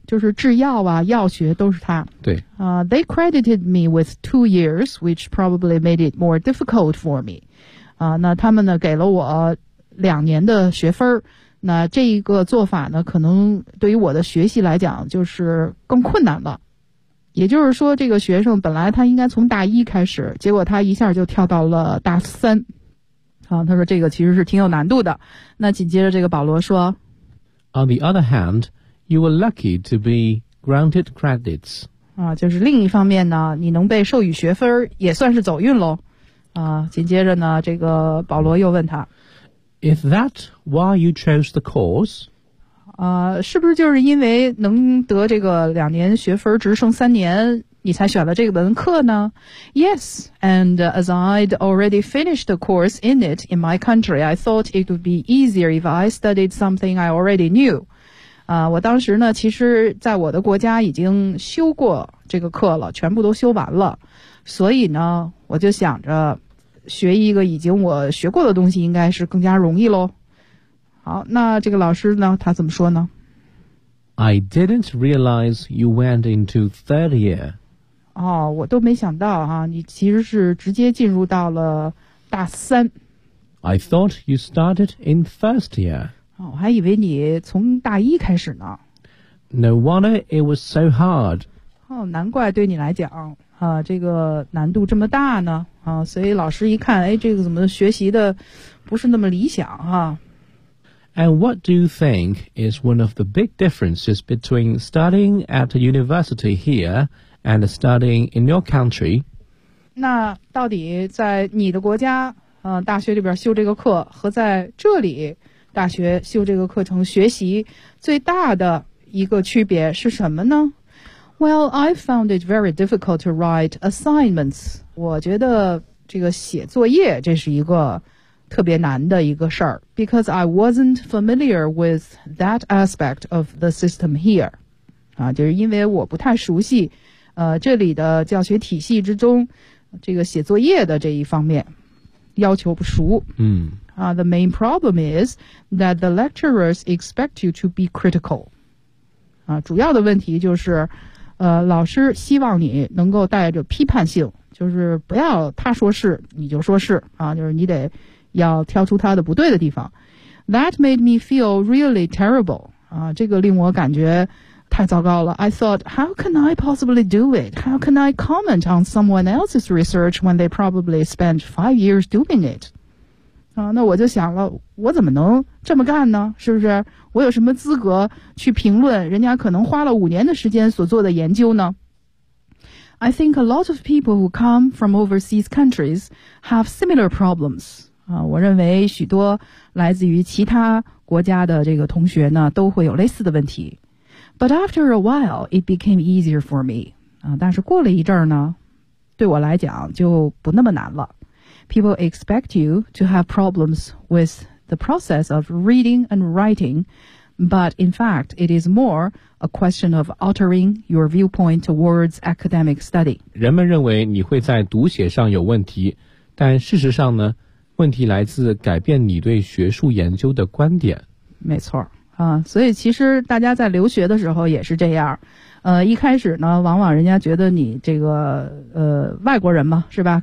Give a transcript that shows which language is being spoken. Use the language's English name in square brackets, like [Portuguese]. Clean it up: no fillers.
[Chinese] 就是制药啊药学都是它。对。 [English] They credited me with 2 years, which probably made it more difficult for me. [Chinese] 那他们呢给了我2年的学分。那这一个做法呢可能对于我的学习来讲就是更困难了，也就是说这个学生本来他应该从大一开始，结果他一下就跳到了大三啊。他说这个其实是挺有难度的。那紧接着这个保罗说 [English] On the other hand, you were lucky to be granted credits [Chinese] 啊，就是另一方面呢你能被授予学分也算是走运咯啊。紧接着呢这个保罗又问他 [English] Is that why you chose the course? [Chinese] 是不是就是因为能得这个2年学分直升3年你才选了这个门课呢 [English] Yes, and as I'd already finished the course in it in my country, I thought it would be easier if I studied something I already knew. [Chinese] 我当时呢其实在我的国家已经修过这个课了，全部都修完了，所以呢我就想着学一个已经我学过的东西应该是更加容易咯。好，那这个老师呢他怎么说呢 [English] I didn't realize you went into third year. [Chinese] 哦，我都没想到啊，你其实是直接进入到了大三。 [English] I thought you started in first year. [Chinese] 哦，我还以为你从大一开始呢。 [English] No wonder it was so hard. [Chinese] 哦，难怪对你来讲啊，这个难度这么大呢啊！所以老师一看，哎，这个怎么学习的不是那么理想哈、啊、 [English] ？And what do you think is one of the big differences between studying at a university here and studying in your country? [Chinese] 那到底在你的国家，大学里边修这个课和在这里大学修这个课程学习最大的一个区别是什么呢？ [English] Well, I found it very difficult to write assignments. [Chinese] 我觉得这个写作业这是一个特别难的一个事儿 [English] because I wasn't familiar with that aspect of the system here. [Chinese] 啊，就是因为我不太熟悉，这里的教学体系之中，这个写作业的这一方面要求不熟。 [English] The main problem is that the lecturers expect you to be critical. [Chinese] 啊，主要的问题就是。老师希望你能够带着批判性，就是不要他说是你就说是啊，就是你得要挑出他的不对的地方。 [English] That made me feel really terrible. [Chinese] 啊，这个令我感觉太糟糕了。 [English] I thought, how can I possibly do it? How can I comment on someone else's research when they probably spent 5 years doing it? [Chinese] 啊，那我就想了，我怎么能这么干呢？是不是？我有什么资格去评论人家可能花了五年的时间所做的研究呢？ [English] I think a lot of people who come from overseas countries have similar problems. [Chinese] 啊，我认为许多来自于其他国家的这个同学呢，都会有类似的问题。 [English] But after a while, it became easier for me. [Chinese] 啊，但是过了一阵呢，对我来讲就不那么难了。 [English] People expect you to have problems with the process of reading and writing, but in fact, it is more a question of altering your viewpoint towards academic study. [Chinese] 人们认为你会在读写上有问题，但事实上呢，问题来自改变你对学术研究的观点。没错，啊，所以其实大家在留学的时候也是这样。一开始呢，往往人家觉得你这个外国人嘛，是吧？